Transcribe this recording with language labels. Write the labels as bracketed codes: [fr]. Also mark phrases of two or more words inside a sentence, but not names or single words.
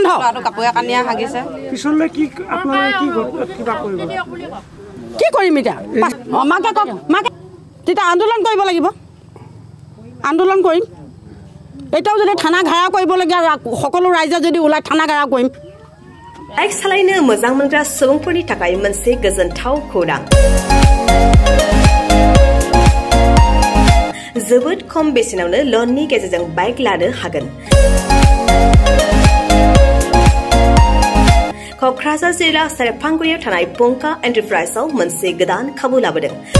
[as] পিছলৈ কি কৰিম এতিয়া? মাকে কওক, মাকে তেতিয়া আন্দোলন কৰিব লাগিব, আন্দোলন কৰিম। এতিয়াও যদি থানা ঘেৰাও কৰিবলগীয়া সকলো ৰাইজে যদি ওলাই থানা ঘেৰাও কৰিম। [brx] बाइक सालायनो मोजां मोनग्रा सुबुंफोरनि थाखाय मोनसे गोजोनथाव खौरां। जोबोद खम बेसेनावनो लननि गेजेरजों बाइक लानो हागोन। क'क्राझार जिल्ला सेरफांगुरियाव थानाय पंका एन्टारप्राइजआव मोनसे गोदान खाबु लाबोदों।